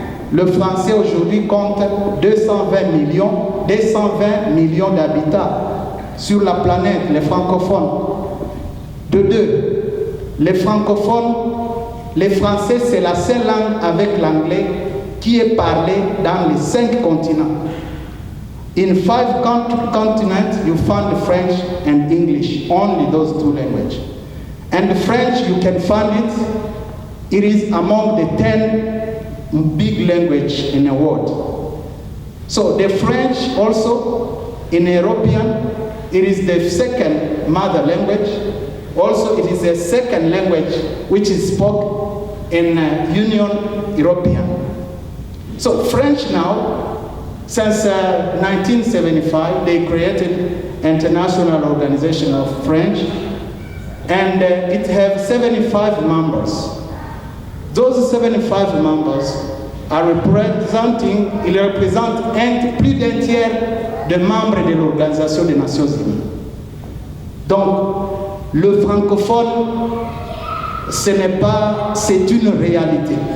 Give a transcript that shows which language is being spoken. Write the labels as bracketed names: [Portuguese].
[French] Le français aujourd'hui compte 220 millions d'habitants sur la planète, les francophones. De deux, les francophones, les français c'est la seule langue avec l'anglais qui est parlée dans les 5 continents. [English] In 5 continents, you find the French and English, only those 2 languages. And the French, you can find it, it is among the 10 big language in the world. So the French also, in European, it is the second mother language. Also, it is the second language which is spoken in Union European. So French now, since 1975, they created International Organization of French, and it has 75 members. Those 75 members are representing, [French] ils représentent plus d'un tiers des membres de l'Organisation des Nations Unies. Donc, le francophone, ce n'est pas, c'est une réalité.